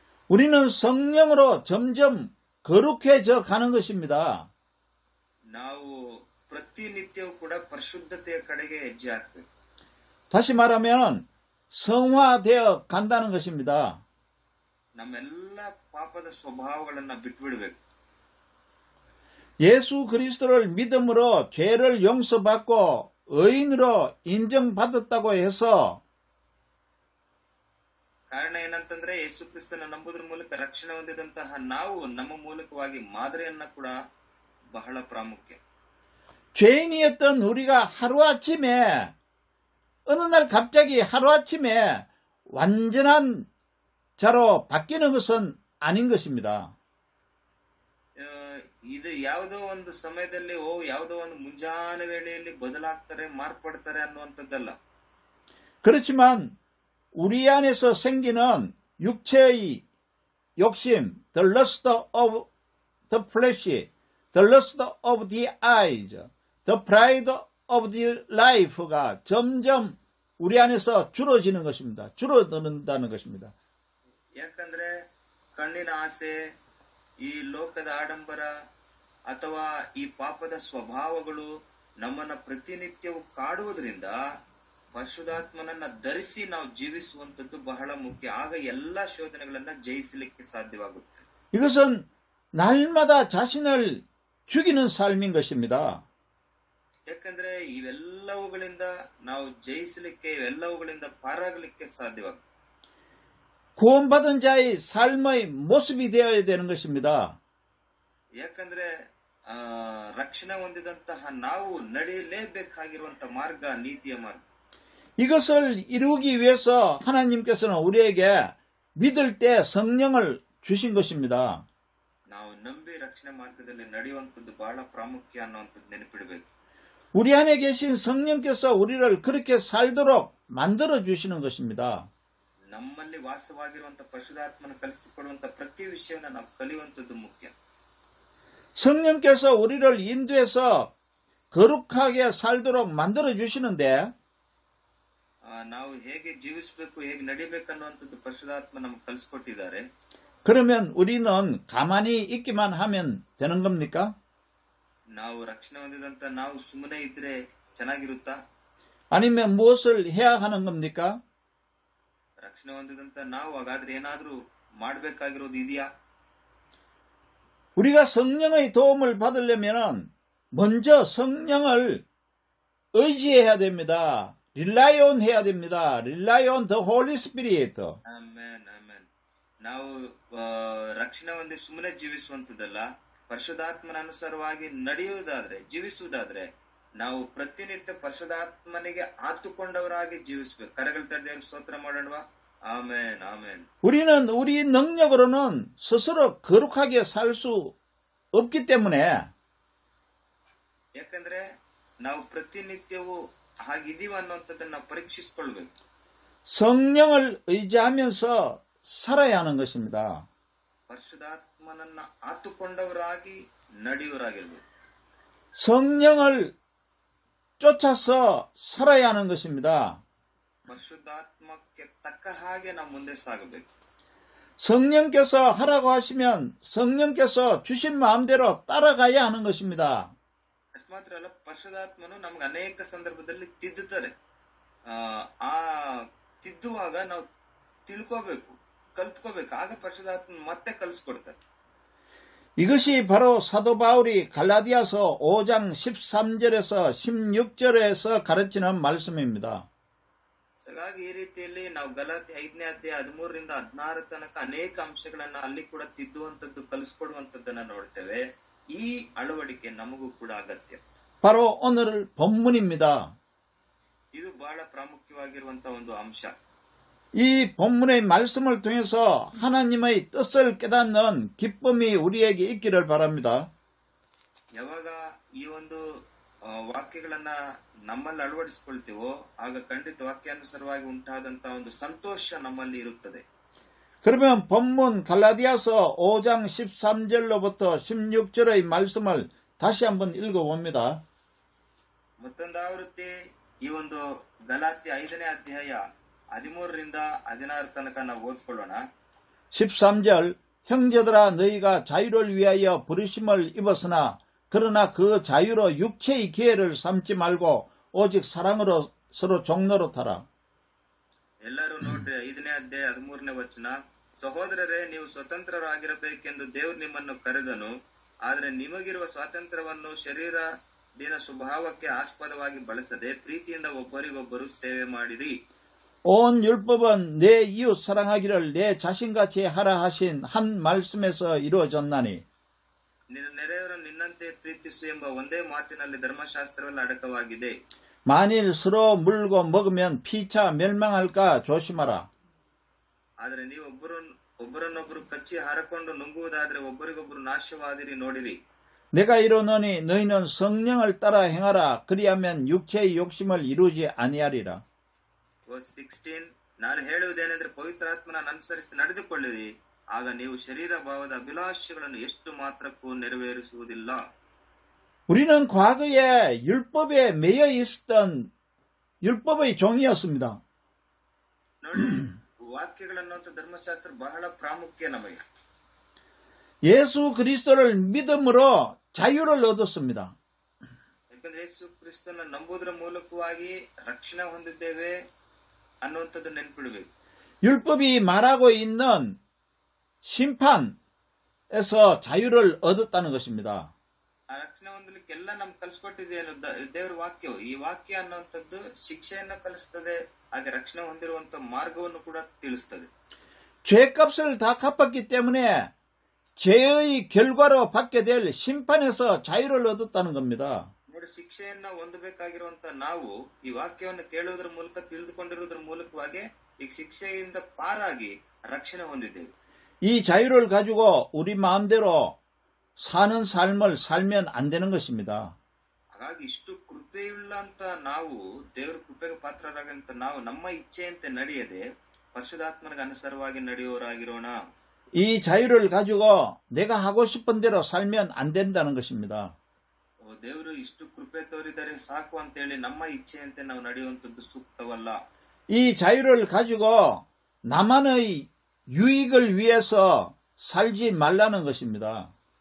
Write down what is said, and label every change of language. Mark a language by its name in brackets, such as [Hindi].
[Korean] 우리는 성령으로 점점 거룩해져 가는 것입니다. [Kannada] ನಾವು ಪ್ರತಿನಿತ್ಯವೂ ಕೂಡ ಪರಿಶುದ್ಧತೆಯ ಕಡೆಗೆ ಹೆಜ್ಜೆ ಹಾಕಬೇಕು. [Korean] 다시 말하면 성화되어 간다는 것입니다. [Kannada] ನಮ್ಮೆಲ್ಲ ಪಾಪದ ಸ್ವಭಾವಗಳನ್ನ ಬಿಟ್ಬಿಡ್ಬೇಕು. [Korean] 예수 그리스도를 믿음으로 죄를 용서받고 의인으로 인정받았다고 해서 [Kannada] ಕಾರಣ ಏನಂತಂದ್ರೆ ಯೇಸು ಕ್ರಿಸ್ತನ ನಂಬುವುದರ ಮೂಲಕ ರಕ್ಷಣೆ ಹೊಂದಿದಂತಹ ನಾವು ನಮ್ಮ ಮೂಲಕವಾಗಿ ಮಾದರಿಯನ್ನ ಕೂಡ ಬಹಳ ಪ್ರಾಮುಖ್ಯ. [Korean] 죄인이었던 우리가 하루아침에 어느 날 갑자기 하루아침에 완전한 자로 바뀌는 것은 아닌 것입니다. [Kannada] ಇದು ಯಾವುದೋ ಒಂದು ಸಮಯದಲ್ಲಿ ಯಾವುದೋ ಒಂದು ಮುಂಜಾನೆ ವೇಳೆಯಲ್ಲಿ ಬದಲಾಗ್ತಾರೆ, ಮಾರ್ಪಡ್ತಾರೆ ಅನ್ನುವಂಥದ್ದಲ್ಲ. [Korean] 그렇지만 우리 안에서 생기는 육체의 욕심, [English] the lust of the flesh, the lust of the eyes, the pride of the life [Korean] 가 점점 우리 안에서 줄어지는 것입니다. 줄어든다는 것입니다. [Kannada] ಯಾಕಂದ್ರೆ ಕಣ್ಣಿನ ಆಸೆ, ಈ ಲೋಕದ ಆಡಂಬರ ಅಥವಾ ಈ ಪಾಪದ ಸ್ವಭಾವಗಳು ನಮ್ಮನ್ನ ಪ್ರತಿನಿತ್ಯವೂ ಕಾಡುವುದರಿಂದ ಪರಿಶುದ್ಧಾತ್ಮನನ್ನ ಧರಿಸಿ ನಾವು ಜೀವಿಸುವಂತದ್ದು ಬಹಳ ಮುಖ್ಯ. ಆಗ ಎಲ್ಲಾ ಶೋಧನೆಗಳನ್ನ ಜಯಿಸಲಿಕ್ಕೆ ಸಾಧ್ಯವಾಗುತ್ತೆ. [Korean] 이것은 날마다 자신을 죽이는 삶인 것입니다. [Kannada] ಯಾಕಂದ್ರೆ ಇವೆಲ್ಲವುಗಳಿಂದ ನಾವು ಜಯಿಸಲಿಕ್ಕೆ, ಇವೆಲ್ಲವುಗಳಿಂದ ಪಾರಾಗಲಿಕ್ಕೆ ಸಾಧ್ಯವಾಗುತ್ತೆ. [Korean] 구원받은 자의 삶의 모습이 되어야 되는 것입니다. [Kannada] ಯಾಕಂದ್ರೆ ರಕ್ಷಣೆ ಹೊಂದಿದಂತಹ ನಾವು ನಡೆಯಲೇಬೇಕಾಗಿರುವಂತಹ ಮಾರ್ಗ ನೀತಿಯ ಮಾರ್ಗ. [Korean] 이것을 이루기 위해서 하나님께서는 우리에게 믿을 때 성령을 주신 것입니다. [Kannada] ನಾವು ನಂಬಿ ರಕ್ಷಣೆ ಮಾರ್ಗದಲ್ಲಿ ನಡೆಯುವಂತದ್ದು ಬಹಳ ಪ್ರಾಮುಖ್ಯ ಅನ್ನುವಂಥದ್ದು ನೆನಪಿಡಬೇಕು. [Korean] 우리 안에 계신 성령께서 우리를 그렇게 살도록 만들어 주시는 것입니다. [Kannada] ನಮ್ಮಲ್ಲಿ ವಾಸವಾಗಿರುವಂತಹ ಪರಿಶುದ್ಧಾತ್ಮನ ಕಲಿಸಿಕೊಡುವಂತಹ ಪ್ರತಿ ವಿಷಯವನ್ನ ನಾವು ಕಲಿಯುವಂತದ್ದು ಮುಖ್ಯ. [Korean] 성령께서 우리를 인도해서 거룩하게 살도록 만들어 주시는데 [Kannada] ನಾವು ಹೇಗೆ ಜೀವಿಸಬೇಕು, ಹೇಗೆ ನಡಿಬೇಕನ್ನುವಂಥದ್ದು ಪರಿಶುದ್ಧಾತ್ಮ ನಮ್ಗೆ ಕಲಿಸ್ಕೊಟ್ಟಿದ್ದಾರೆ. [Korean] 그러면 우리는 가만히 있기만 하면 되는 겁니까? [Kannada] ನಾವು ರಕ್ಷಣೆ ಹೊಂದಿದಂತ ನಾವು ಸುಮ್ಮನೆ ಇದ್ರೆ ಚೆನ್ನಾಗಿರುತ್ತಾ? [Korean] 아니면 무엇을 해야 하는 겁니까? [Kannada] ರಕ್ಷಣೆ ಹೊಂದಿದಂತ ನಾವು ಹಾಗಾದ್ರೆ ಏನಾದ್ರೂ ಮಾಡ್ಬೇಕಾಗಿರೋದು ಇದೆಯಾ? [Korean] 우리가 성령의 도움을 받으려면 먼저 성령을 의지해야 됩니다. [English] rely on [Korean] 해야 됩니다. [English] rely on the Holy Spirit. [Kannada] Amen, amen. ನಾವು ರಕ್ಷಣೆ ಹೊಂದಿ ಸುಮ್ಮನೆ ಜೀವಿಸುವಂತದ್ದಲ್ಲ, ಪರಿಶುದ್ಧಾತ್ಮನ ಅನುಸಾರವಾಗಿ ನಡೆಯುವುದಾದ್ರೆ, ಜೀವಿಸುವುದಾದ್ರೆ ನಾವು ಪ್ರತಿನಿತ್ಯ ಪರಿಶುದ್ಧಾತ್ಮನಿಗೆ ಆತುಕೊಂಡವರಾಗಿ ಜೀವಿಸಬೇಕು. ಕರೆಗಳು ತಡೆದ ಸ್ತೋತ್ರ ಮಾಡೋಣವಾ? Amen, amen. [Korean] 우리는 우리 능력으로는 스스로 거룩하게 살 수 없기 때문에 [Kannada] ಯಾಕಂದ್ರೆ ನಾವು ಪ್ರತಿನಿತ್ಯವೂ ಹಾಗಿದೀವ ಅನ್ನುವಂಥದ್ದನ್ನ ನಾವು ಪರೀಕ್ಷಿಸಿಕೊಳ್ಬೇಕು. [Korean] 성령을 의지하면서 살아야 하는 것입니다. [Kannada] ಪರಿಶುದ್ಧಾತ್ಮನನ್ನ ಆತುಕೊಂಡವರಾಗಿ ನಡೆಯುವರಾಗಿರ್ಬೇಕು. [Korean] 성령을 쫓아서 살아야 하는 것입니다. [Kannada] ಪರಿಶುದ್ಧಾತ್ಮಕ್ಕೆ ತಕ್ಕ ಹಾಗೆ ನಾವು ಮುಂದೆ ಸಾಗಬೇಕು. [Korean] 성령께서 하라고 하시면 성령께서 주신 마음대로 따라가야 하는 것입니다. [Kannada] ಅಷ್ಟು ಮಾತ್ರ ಅಲ್ಲ, ಪರಿಶುದ್ಧಾತ್ಮನು ನಮ್ಗೆ ಅನೇಕ ಸಂದರ್ಭದಲ್ಲಿ ತಿದ್ದುತ್ತಾರೆ. ಆ ತಿದ್ದುವಾಗ ನಾವು ತಿಳ್ಕೋಬೇಕು, ಕಲ್ತ್ಕೋಬೇಕು. ಆಗ ಪರಿಶುದ್ಧಾತ್ಮ ಮತ್ತೆ ಕಲಿಸ್ಕೊಡ್ತಾರೆ. [Korean] 이것이 바로 사도 바울이 갈라디아서 5장 13절에서 16절에서 가르치는 말씀입니다. [Kannada] ಹಾಗಾಗಿ ಈ ರೀತಿಯಲ್ಲಿ ನಾವು ಗಲಾತಿ 5ನೇ ಅಧ್ಯಾಯ 13ರಿಂದ 16 ತನಕ ಅನೇಕ ಅಂಶಗಳನ್ನ ಅಲ್ಲಿ ಕೂಡ ತಿದ್ದುವಂತದ್ದು, ಕಲಿಸ್ಕೊಡುವಂತದ್ದನ್ನ ನೋಡ್ತೇವೆ. ಈ ಅಳವಡಿಕೆ ನಮಗೂ ಕೂಡ ಅಗತ್ಯ. [Korean] 바로 오늘 본문입니다. [Kannada] ಇದು ಬಹಳ ಪ್ರಾಮುಖ್ಯವಾಗಿರುವಂತಹ ಒಂದು ಅಂಶ. [Korean] 이 본문의 말씀을 통해서 하나님의 뜻을 깨닫는 기쁨이 우리에게 있기를 바랍니다. [Kannada] ಯಾವಾಗ ಈ ಒಂದು ವಾಕ್ಯಗಳನ್ನ ನಮ್ಮಲ್ಲಿ ಅಳವಡಿಸಿಕೊಳ್ತೀವೋ ಆಗ ಖಂಡಿತ ವಾಕ್ಯಾನುಸಾರವಾಗಿ ಉಂಟಾದಂತಹ ಒಂದು ಸಂತೋಷ ನಮ್ಮಲ್ಲಿ ಇರುತ್ತದೆ. [Korean] 그러면 본문 갈라디아서 5장 13절로부터 16절의 말씀을 다시 한번 읽어봅니다. [Kannada] ಮತ್ತೊಂದಾವೃತ್ತಿ ಈ ಒಂದು ಗಲಾತ್ಯ 5ನೇ ಅಧ್ಯಾಯ 13ರಿಂದ 16 ತನಕ ನಾವು ಓದ್ಕೊಳ್ಳೋಣ. [Korean] 13절 형제들아 너희가 자유를 위하여 부르심을 입었으나 그러나 그 자유로 육체의 기회를 삼지 말고 오직 사랑으로 서로 종노릇하라. [Kannada] ಎಲ್ಲರೂ ನೋಡ್ರಿ 5ನೇ ಅಧ್ಯಾಯ 13ನೇ ವಚನ. ಸಹೋದರರೇ, ನೀವು ಸ್ವತಂತ್ರರಾಗಿರಬೇಕೆಂದು ದೇವರು ನಿಮ್ಮನ್ನು ಕರೆದನು. ಆದರೆ ನಿಮಗಿರುವ ಸ್ವಾತಂತ್ರ್ಯವನ್ನು ಶರೀರ ದಿನ ಸ್ವಭಾವಕ್ಕೆ ಆಸ್ಪದವಾಗಿ ಬಳಸದೆ ಪ್ರೀತಿಯಿಂದ ಒಬ್ಬರಿಗೊಬ್ಬರು ಸೇವೆ ಮಾಡಿರಿ. [Korean] 온 율법은 내 이웃 사랑하기를 내 자신같이 하라 하신 한 말씀에서 이루어졌나니 [Kannada] ನಿನ್ನ ನೆರೆಯವರನ್ನು ನಿನ್ನಂತೆ ಪ್ರೀತಿಸು ಎಂಬ ಒಂದೇ ಮಾತಿನಲ್ಲಿ ಧರ್ಮಶಾಸ್ತ್ರವೆಲ್ಲ ಅಡಕವಾಗಿದೆ. [Korean] 만일 서로 물고 먹으면 피차 멸망할까 조심하라. [Kannada] ಆದರೆ ನೀವು ಒಬ್ಬರನ್ನೊಬ್ಬರು ಕಚ್ಚಿ ಹಾರಕೊಂಡು ನುಂಗುವುದಾದರೆ ಒಬ್ಬರಿಗೊಬ್ಬರು ನಾಶವಾದಿರಿ ನೋಡಿರಿ. [Korean] 내가 이르노니 너희는 성령을 따라 행하라. 그리하면 육체의 욕심을 이루지 아니하리라. [English] Verse [Kannada] 16, ನಾನು ಹೇಳುವುದೇನೆಂದರೆ ಪವಿತ್ರಾತ್ಮನ ಅನುಸರಿಸಿ ನಡೆದುಕೊಳ್ಳಿರಿ, ಆಗ ನೀವು ಶರೀರ ಭಾವದ ಅಭಿಲಾಷೆಗಳನ್ನು ಎಷ್ಟು ಮಾತ್ರಕ್ಕೂ ನೆರವೇರಿಸುವುದಿಲ್ಲ. [Korean] 우리는 과거에 율법에 매여 있었던 율법의 종이었습니다. [Kannada] ನೋಡಿ, ವಾಕ್ಯಗಳನ್ನುವಂತ ಧರ್ಮಶಾಸ್ತ್ರ ಬಹಳ ಪ್ರಾಮುಖ್ಯ ನಮಗೆ. [Korean] 예수 그리스도를 믿음으로 자유를 얻었습니다. [Kannada] ಯಾಕಂದ್ರೆ ಯೇಸು ಕ್ರಿಸ್ತನ ನಂಬುವುದರ ಮೂಲಕವಾಗಿ ರಕ್ಷಣೆ ಹೊಂದಿದ್ದೇವೆ ಅನ್ನುವಂಥದ್ದು ನೆನ್ಪಿಡಬೇಕು. [Korean] 율법이 말하고 있는 심판에서 자유를 얻었다는 것입니다. [Kannada] ಆ ರಕ್ಷಣೆ ಹೊಂದಲಿಕ್ಕೆಲ್ಲ ನಮ್ಗೆ ಕಲಿಸ್ಕೊಟ್ಟಿದೆ ದೇವರ ವಾಕ್ಯವು. ಈ ವಾಕ್ಯ ಅನ್ನುವಂಥದ್ದು ಶಿಕ್ಷೆಯನ್ನ ಕಲಿಸ್ತದೆ, ಹಾಗೆ ರಕ್ಷಣೆ ಹೊಂದಿರುವಂತ ಮಾರ್ಗವನ್ನು ಕೂಡ ತಿಳಿಸ್ತದೆ. [Korean] 죄값을 다 갚았기 때문에 죄의 결과로 받게 될 심판에서 자유를 얻었다는 겁니다. [Kannada] ನೋಡಿ, ಶಿಕ್ಷೆಯನ್ನ ಹೊಂದಬೇಕಾಗಿರುವಂತ ನಾವು ಈ ವಾಕ್ಯವನ್ನು ಕೇಳುವುದರ ಮೂಲಕ ತಿಳಿದುಕೊಂಡಿರುವುದರ ಮೂಲಕವಾಗಿ ಈ ಶಿಕ್ಷೆಯಿಂದ ಪಾರಾಗಿ ರಕ್ಷಣೆ ಹೊಂದಿದ್ದೇವೆ. [Korean] 이 자유를 가지고 우리 마음대로 사는 삶을 살면 안 되는 것입니다. [Kannada] ಹಾಗಾಗಿ ಇಷ್ಟು ಕೃಪೆಯುಳ್ಳ ಅಂತ ನಾವು, ದೇವರ ಕೃಪೆಗೆ ಪಾತ್ರರಾಗಂತ ನಾವು ನಮ್ಮ ಇಚ್ಛೆಯಂತೆ ನಡೆಯದೆ ಪರಿಶುದ್ಧಾತ್ಮನಿಗೆ ಅನುಸಾರವಾಗಿ ನಡೆಯುವವರಾಗಿರೋಣ. [Korean] 이 자유를 가지고 내가 하고 싶은 대로 살면 안 된다는 것입니다. [Kannada] ದೇವರು ಇಷ್ಟು ಕೃಪೆ ತೋರಿದರೆ ಸಾಕು ಅಂತೇಳಿ ನಮ್ಮ ಇಚ್ಛೆಯಂತೆ ನಾವು ನಡೆಯುವಂಥದ್ದು ಸೂಕ್ತವಲ್ಲ. [Korean] 이 자유를 가지고 나만의 유익을 위해서 살지 말라는 것입니다.